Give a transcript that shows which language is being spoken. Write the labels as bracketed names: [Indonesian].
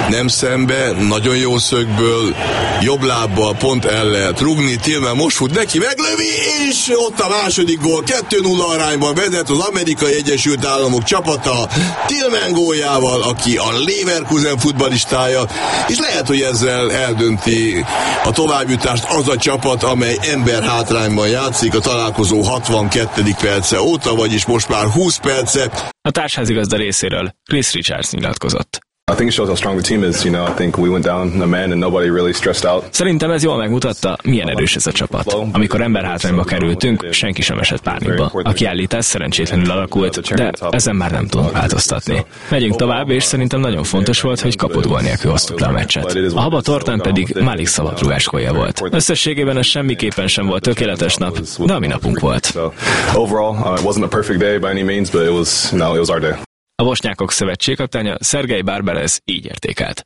[Hungarian] Nem szembe, nagyon jó szögből, jobb lábbal pont el lehet rugni, Tillman most fut neki, meglövi, és ott a második gól, 2-0 arányban vezet az Amerikai Egyesült Államok csapata Tillman góljával, aki a Leverkusen futballistája, és lehet, hogy ezzel eldönti a továbbjutást az a csapat, amely ember hátrányban játszik a találkozó 62. perce óta, vagyis most már 20 perce. A társházigazda részéről Chris Richards nyilatkozott. [English] I think it shows how strong the team is. You know, I think we went down a man and nobody really stressed out. [Hungarian] Szerintem ez jól megmutatta, milyen erős ez a csapat. Amikor ember hátrányba kerültünk, senki sem esett pánikba. A kiállítás szerencsétlenül alakult, de ezen már nem tudunk változtatni. Megyünk tovább, és szerintem nagyon fontos volt, hogy kapott gól nélkül hoztuk le a meccset. A haba tortán pedig Malik szabad rúgás gólja volt. Összességében ez semmiképpen sem volt tökéletes nap, de a mi napunk volt. [English] Overall, it wasn't a perfect day by any means, but it was our day. [Hungarian] A bosnyákok szövetségkapitánya Sergej Barbarez így értékelt.